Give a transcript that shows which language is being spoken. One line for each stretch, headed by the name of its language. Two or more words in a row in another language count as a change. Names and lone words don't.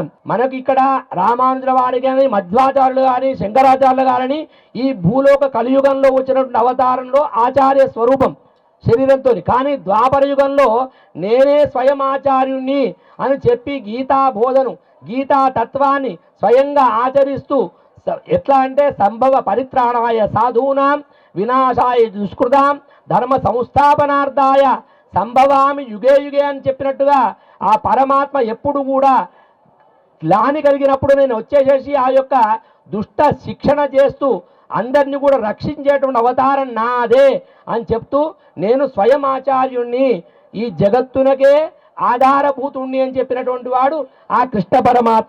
Telugu: మనకి ఇక్కడ రామానుజుల వారి కానీ, మధ్వాచార్యులు కానీ, శంకరాచార్యులు కానీ ఈ భూలోక కలియుగంలో వచ్చినటువంటి అవతారంలో ఆచార్య స్వరూపం శరీరంతో. కానీ ద్వాపర యుగంలో నేనే స్వయం ఆచార్యుణ్ణి అని చెప్పి గీతా బోధను, గీతా తత్వాన్ని స్వయంగా ఆచరిస్తూ ఎట్లా అంటే
Sanskrit: సంభవ పరిత్రాణాయ సాధూనాం వినాశాయ దుష్కృతాం ధర్మ సంస్థాపనార్థాయ సంభవామి యుగే యుగే
Telugu: అని చెప్పినట్టుగా ఆ పరమాత్మ ఎప్పుడు కూడా గ్లాని కలిగినప్పుడు నేను వచ్చేసేసి ఆ యొక్క దుష్ట శిక్షణ చేస్తూ అందరినీ కూడా రక్షించేటువంటి అవతారం నాదే అని చెప్తూ నేను స్వయం ఆచార్యుణ్ణి, ఈ జగత్తునకే ఆధారభూతుణ్ణి అని చెప్పినటువంటి వాడు ఆ కృష్ణ పరమాత్మ.